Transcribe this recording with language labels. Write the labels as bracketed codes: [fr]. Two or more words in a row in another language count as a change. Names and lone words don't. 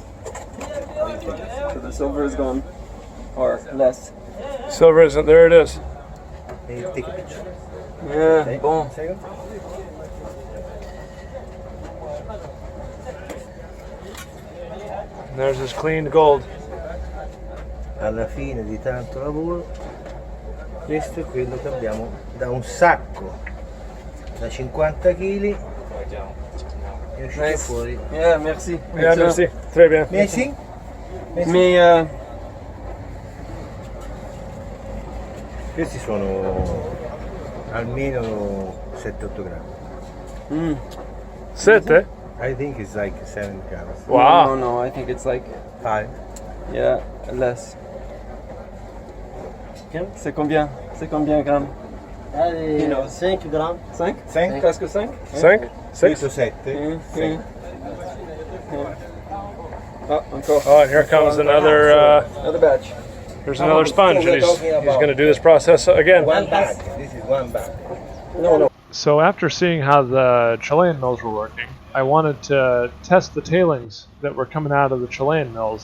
[en] So the silver is gone. Or less. Silver isn't there. It is. Take a picture. Yeah, bon. There's his cleaned gold. [it] Alla fine di tanto lavoro, questo è quello che abbiamo da un sacco da 50 kg. È uscito [en] Nice. [it] fuori. [en] Yeah, merci. [fr] Yeah, merci. Très bien. Messi? Mais [it] Questi sono almeno 7-8 grammi. Sette? [en] I think it's like 7 grams. Wow. No, I think it's like 5. yeah, less. [fr] C'est combien? C'est combien grammes? Allez, 5 grammes. 5? 5? Presque 5? Six? Six? [it] Questo 7. [fr] Oh, encore. [en] Oh, and here comes another. Another batch. Here's another sponge, and he's going to do this process again. One bag. This is one bag. No. So after seeing how the Chilean mills were working, I wanted to test the tailings that were coming out of the Chilean mills.